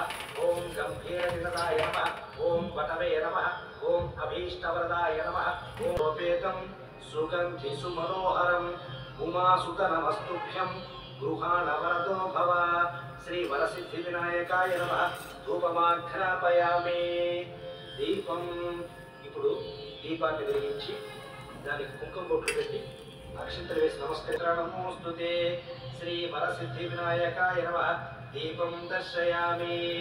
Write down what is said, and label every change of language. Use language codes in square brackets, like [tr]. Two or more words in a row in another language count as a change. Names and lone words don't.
[sa] ओं गंभीरनिनदाय नमः. ओं वटवे नमः. ओं अभीष्टवरदाय नमः. ओं रूपेतं सुगन्धिसुमनोहरम् उमासुतनमस्तुभ्यं गृहाणवरदो भव. श्री वरसिद्धि विनायकाय नमः. ధూపమాఘ్రాపయామి. [te] దీపం ఇప్పుడు దీపాన్ని వెలిగించి దానికి కుంకుమ బొట్లు పెట్టి అక్షంతలు వేసి నమస్కరించడమోస్తుతే. [sa] శ్రీ వరసిద్ధి వినాయకాయ నమః. దీపం దర్శయామి.